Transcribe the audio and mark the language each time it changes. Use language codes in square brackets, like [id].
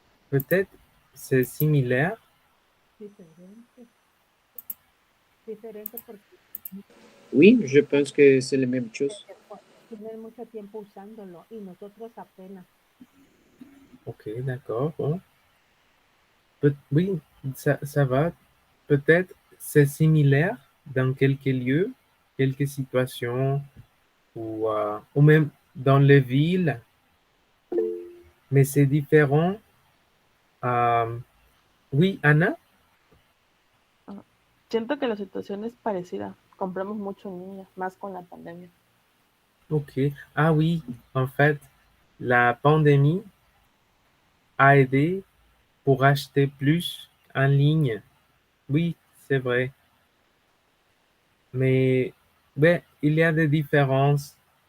[fr] Peut-être c'est similaire. [es] Diferente. Diferente porque [fr] Oui, je pense que c'est la même chose. [es] tienen mucho tiempo usándolo y nosotros apenas. [fr] Ok, d'accord. Bon. Oui, ça va. Peut-être c'est similaire dans quelques lieux, quelques situations, ou même dans les villes, mais c'est différent. Oui, Anna? [es] Siento que la situación es parecida. Compramos mucho en línea, más con la pandemia. Ok. [fr] Ah oui, en fait, la pandémie a aidé pour acheter plus en ligne. Oui, c'est vrai. Mais ouais, il y a des différences.